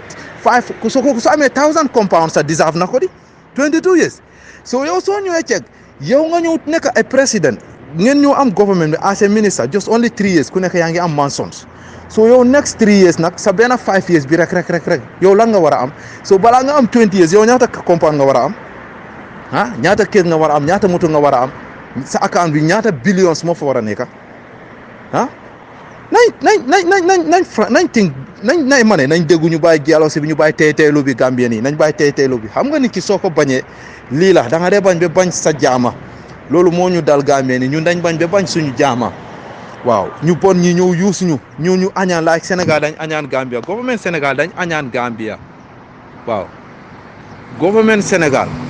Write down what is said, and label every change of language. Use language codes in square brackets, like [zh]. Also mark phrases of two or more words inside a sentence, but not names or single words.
[wo] 1000 compounds sa deserve na ko di 22 years so yow soo ñëwee ceeg yow nga ñëw nekk ay président ngeen ñëw am government bi [en] as a minister just only 3 years [wo] ku nekk yaa ngi am mansions so yow [en] next 3 years [wo] nag sa benn 5 years bi rek yow lan nga war a am so balaa nga am 20 years yow ñaata compound nga war a am ñaata kër nga war a am ñaata moto nga war a am sa account bi ñaata billions moo fa war a nekk nañ déggu ñu bàyyi dialogue bi ñu bàyyi teeteelu bi Gambien yi nañ bàyyi teeteelu bi xam nga nit ki soo ko bañee lii la da nga dee bañ ba bañ sa jaama loolu moo ñu dal Gambien yi ñun dañ bañ ba bañ suñu jaama waaw ñu bon ñi ñëw yuus ñu añaan like Sénégal dañ añaan Gambia government Sénégal dañ añaan Gambia waaw government Sénégal